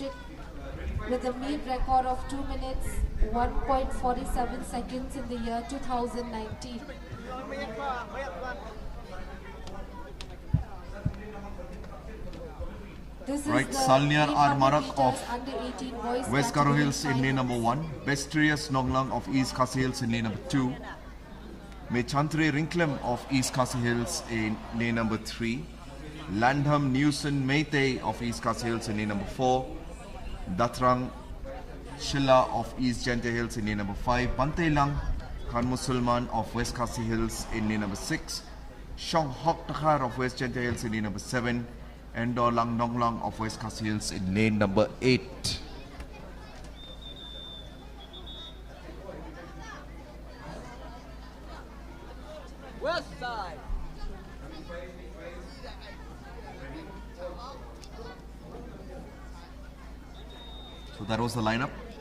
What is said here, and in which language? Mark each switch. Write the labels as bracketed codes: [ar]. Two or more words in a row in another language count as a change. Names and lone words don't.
[en] With a meet record of 2 minutes, 1.47 seconds in the year 2019. This Right, is the Salniar 800 Marak meters of under 18 boys West Garo category Hills in lane number finals. 1. Bestrius Nonglang of East Khasi Hills in lane number 2. Mechantri Rinklem of East Khasi Hills in lane number 3. Landham Newson Meitei of East Khasi Hills in lane number 4. Datrang Shilla of East Gente Hills in lane number 5. Bantailang Khan Musulman of West Khasi Hills in lane number 6. Shong Hok Takhar of West Gente Hills in lane number 7. And Lang Nonglang of West Khasi Hills in lane number 8. West side. So that was the lineup.